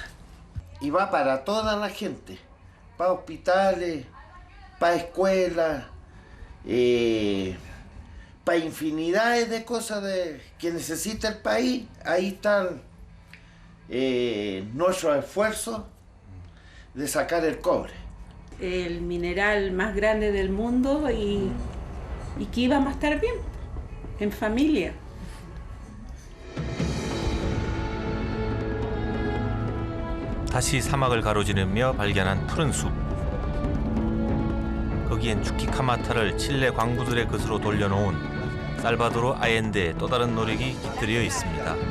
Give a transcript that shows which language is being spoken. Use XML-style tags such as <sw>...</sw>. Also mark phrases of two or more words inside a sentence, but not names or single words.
<es>Y va para toda la gente, para hospitales, para escuelas, para infinidades de cosas que necesita el país. Ahí están nuestros esfuerzos de sacar el cobre. El mineral más grande del mundo y que íbamos a estar bien, en familia.</es> <ko>다시 사막을 가로지르며 발견한 푸른 숲. 거기엔 추키카마타를 칠레 광부들의 것으로 돌려놓은 살바도르 아엔데의 또 다른 노력이 깃들여 있습니다.</ko>